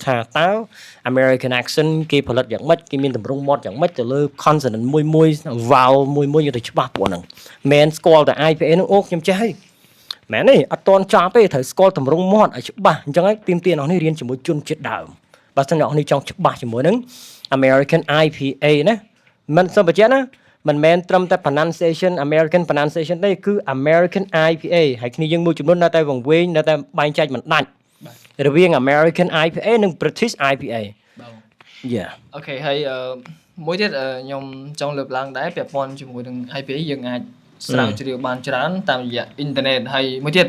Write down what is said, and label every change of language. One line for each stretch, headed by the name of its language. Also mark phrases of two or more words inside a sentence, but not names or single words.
Khmer: ថាតើ
English: American accent
Khmer: គេផលិតយ៉ាងម៉េចគេមានទម្រង់មាត់យ៉ាងម៉េចទៅលើ consonant មួយ vowel មួយយកទៅច្បាស់ពួកហ្នឹងមិន ស្គាល់តែ IPA ហ្នឹងអូខ្ញុំចេះហើយមែនទេអត់តន់ចាប់ទេត្រូវស្គាល់ទម្រង់មាត់ឲ្យច្បាស់អញ្ចឹងហើយទាមទារអ្នកនេះរៀនជាមួយជនជាតិដើមបើមិនអ្នកនេះចង់ច្បាស់ជាមួយនឹង
English: American IPA
Khmer: ណាមិនសូមបញ្ជាក់ណាមិនមែនត្រឹមតែ
English: pronunciation American pronunciation
Khmer: ទេគឺ
English: American IPA
Khmer: ហើយគ្នាយើងមួយចំនួននៅតែវង្វេងនៅតែបែងចែកមិនដាច់រវាង
English: American IPA
Khmer: និង
English: British IPA
Khmer: អូខេហើយមួយទៀតខ្ញុំចង់លើកឡើងដែរពាក់ព័ន្ធជាមួយនឹង IPA យើងអាចស្រាវជ្រាវបានច្រើនតាមរយៈអ៊ីនធឺណិតហើយមួយទៀត